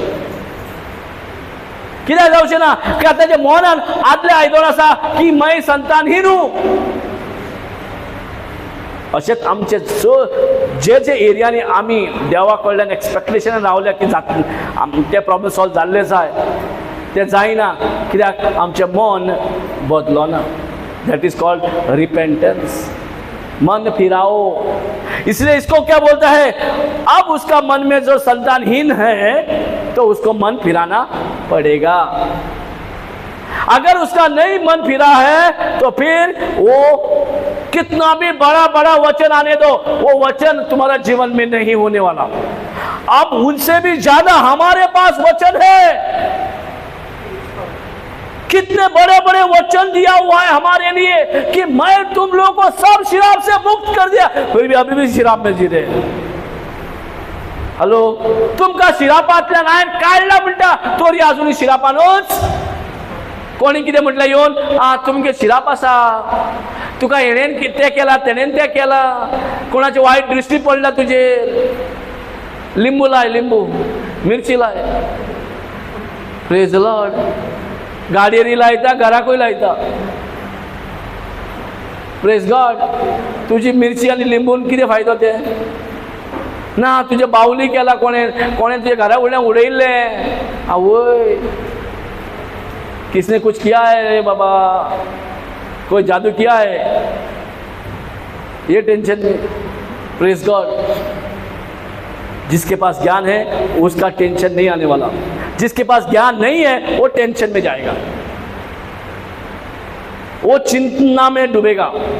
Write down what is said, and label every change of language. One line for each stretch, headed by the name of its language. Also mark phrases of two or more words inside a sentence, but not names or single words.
Konkani: कित्याक जावचे ना, कित्याक ताच्या मनान आदले आयदोळ आसा की मै संतानहीन अशेंच आमचे जे जे एरियांनी आमी देवा कडल्यान एक्सपेक्टेशन रावल्या की ते
English: problem solve
Konkani: जाल्ले जाय, ते जायना. कित्याक आमचें मन बदलोना.
English: That is called repentance.
Hindi: मन फिराओ. इसलिए इसको क्या बोलता है, अब उसका मन में जो संतानहीन है तो उसको मन फिराना पड़ेगा. अगर उसका नहीं मन फिरा है तो फिर वो कितना भी बड़ा बड़ा वचन आने दो, वो वचन तुम्हारा जीवन में नहीं होने वाला. अब उनसे भी ज्यादा हमारे पास वचन है. कितने बड़े बड़े वचन दिया हुआ है हमारे लिए कि मैं तुम लोगों को सब शराब से मुक्त कर दिया, फिर भी अभी भी शराब में जी रहे.
Konkani: हॅलो, तुमका शिरापांतल्यान हांवें काडला म्हणटा तरी अजूनही शिरापानूच. कोणी कितें म्हटलें येवन, तुमगे शिराप आसा, तुका हेणेन तें केला, तेणेन तें केला, कोणाची वायट दृश्टी पडला तुजेर, लिंबू लाय, लिंबू मिरची लाय.
English: Praise the Lord.
Konkani: गाडयेरी लायता, घराकूय लायता.
English: Praise God.
Konkani: तुजी मिरची आनी लिंबून कितें फायदो ते ना. तुजे बावली केला कोणें तुजे घरा वयल्यान उडयल्लें. आवय,
Hindi: किसने कुछ किया है रे बाबा, कोई जादू किया है, ये टेंशन में.
English: Praise God.
Hindi: जिसके पास ज्ञान है उसका टेंशन नहीं आने वाला. जिसके पास ज्ञान नहीं है वो टेंशन में जाएगा, वो चिंता में डूबेगा.